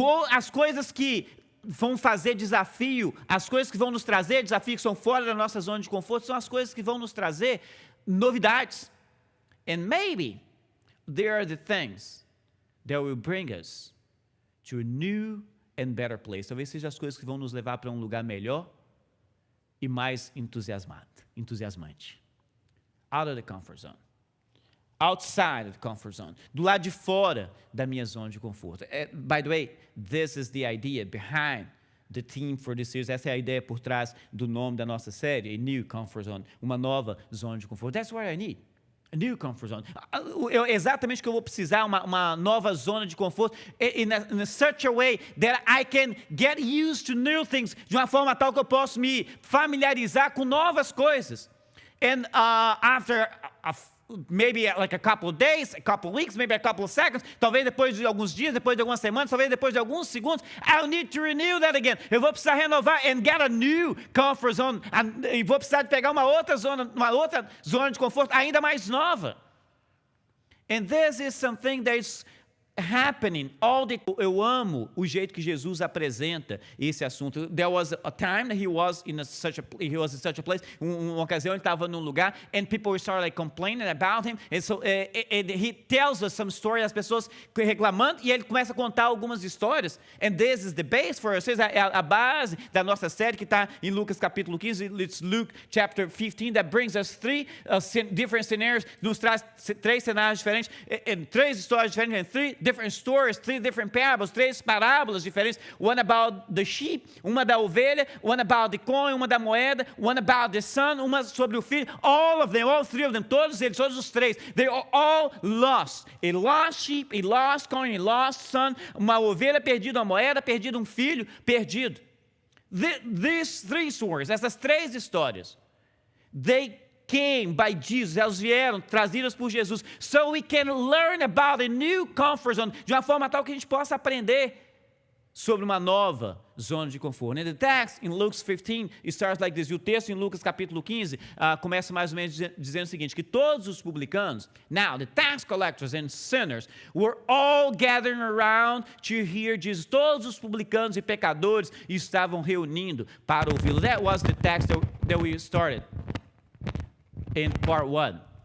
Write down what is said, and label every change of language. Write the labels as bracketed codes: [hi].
[pt] As coisas que vão fazer desafio, as coisas que vão nos trazer desafio, que são fora da nossa zona de conforto, são as coisas que vão nos trazer novidades. [en] And maybe they are the things that will bring us to a new and better place. [pt] Talvez sejam as coisas que vão nos levar para um lugar melhor e mais entusiasmante. [en] Out of the comfort zone. Outside of the comfort zone. [pt] Do lado de fora da minha zona de conforto. [en] By the way, this is the idea behind the theme for this series. [pt] Essa é a ideia por trás do nome da nossa série, [en] a new comfort zone, [pt] uma nova zona de conforto. [en] That's what I need. A new comfort zone. [pt] Exatamente o que eu vou precisar, uma nova zona de conforto, [en] in such a way that I can get used to new things, [pt] de uma forma tal que eu posso me familiarizar com novas coisas. [en] And after maybe like a couple of days, a couple of weeks, maybe a couple of seconds, [pt] talvez depois de alguns dias, depois de algumas semanas, talvez depois de alguns segundos, [en] I'll need to renew that again. [pt] Eu vou precisar renovar [en] and get a new comfort zone. [pt] E vou precisar de pegar uma outra zona de conforto ainda mais nova. [en] And this is something that is happening all the. [pt] Eu amo o jeito que Jesus apresenta esse assunto. [en] There was a time that he was in such a place. [pt] Uma ocasião ele estava num lugar, [en] and people started like complaining about him. And so he tells us some stories. [pt] As pessoas reclamando, e ele começa a contar algumas histórias. [en] And this is the base for us. [pt] A base da nossa série que está em Lucas capítulo 15. [en] It's Luke chapter 15 that brings us three different scenarios. [pt] Nos traz três cenários diferentes, três histórias diferentes, [en] and three different stories, three different parables, [pt] três parábolas diferentes. [en] One about the sheep, [pt] uma da ovelha, [en] one about the coin, [pt] uma da moeda, [en] one about the son, [pt] uma sobre o filho. [en] All of them, all three of them, [pt] todos eles, todos os três, [en] they are all lost. A lost sheep, a lost coin, a lost son, [pt] uma ovelha perdida, uma moeda perdida, um filho perdido. [en] These three stories, [pt] essas três histórias, [en] they came by Jesus, [pt] elas vieram trazidas por Jesus, [en] so we can learn about a new comfort zone, [pt] de uma forma tal que a gente possa aprender sobre uma nova zona de conforto. [en] And the text in Luke 15, it starts like this. [pt] E o texto em Lucas capítulo 15 começa mais ou menos dizendo o seguinte, que todos os publicanos, [en] now the tax collectors and sinners, were all gathering around to hear Jesus. [pt] Todos os publicanos e pecadores estavam reunindo para ouvi-lo. [en] That was the text that we started in part 1.